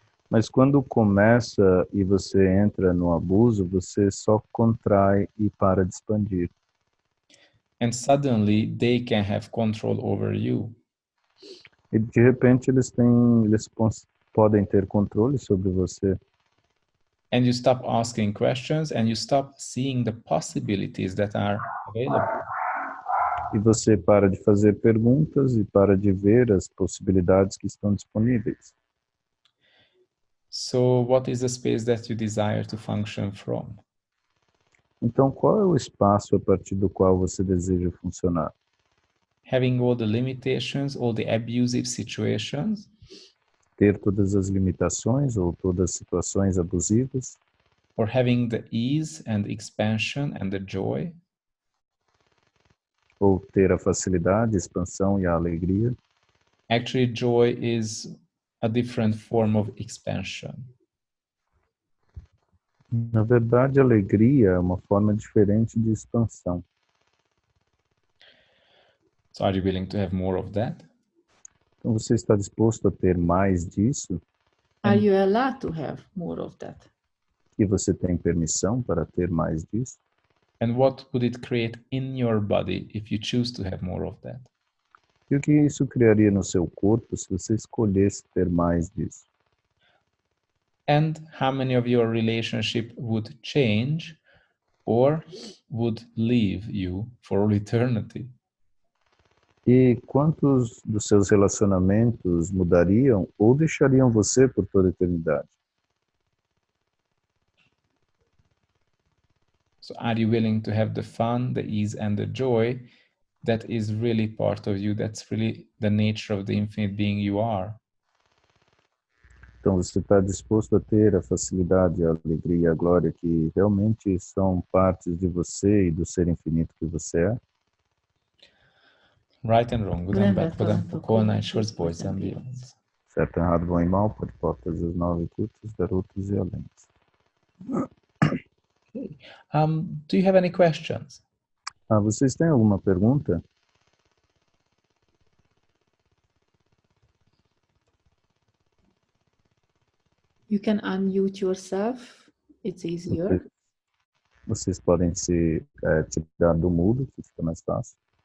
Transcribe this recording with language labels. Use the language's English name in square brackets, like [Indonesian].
[Portuguese] Mas quando começa e você entra no abuso, você só contrai e para de expandir. [English] And suddenly they can have control over you. [Portuguese] E de repente eles podem ter controle sobre você. [English] And you stop asking questions and you stop seeing the possibilities that are available. [Portuguese] E você para de fazer perguntas e para de ver as possibilidades que estão disponíveis. [English] So what is the space that you desire to function from? [Portuguese] Então, qual é o espaço a partir do qual você deseja funcionar? [English] Having all the limitations, all the abusive situations, [Portuguese] Ter todas as limitações ou todas as situações abusivas? [English] or having the ease and expansion and the joy? [Portuguese] Ou ter a facilidade, a expansão e a alegria? [English] Actually, joy is a different form of expansion. [Portuguese] Na verdade, a alegria é uma forma diferente de expansão. [English] So are you willing to have more of that? [Portuguese] Então, você está disposto a ter mais disso? [English] Are you allowed to have more of that? [Portuguese] E você tem permissão para ter mais disso? [English] And what would it create in your body if you choose to have more of that? [Portuguese] E o que isso criaria no seu corpo se você escolhesse ter mais disso? [English] And how many of your relationship would change or would leave you for all eternity? [Portuguese] E quantos dos seus relacionamentos mudariam ou deixariam você por toda a eternidade? [English] So are you willing to have the fun, the ease, and the joy that is really part of you, that's really the nature of the infinite being you are? [Portuguese] Então, você está disposto a ter a facilidade, a alegria e a glória que realmente são partes de você e do ser infinito que você é? [English] Right and wrong, good and bad, podem, pocona, anxious, boys and beyonds. [Portuguese] Certo, errado, bom e mal, por portas as 9 curtas, garotos e alentes. [English] Okay. Do you have any questions? [Portuguese] Vocês têm alguma pergunta? [English] You can unmute yourself. It's easier. [Portuguese] Vocês podem se tirar do mudo, que fica mais fácil.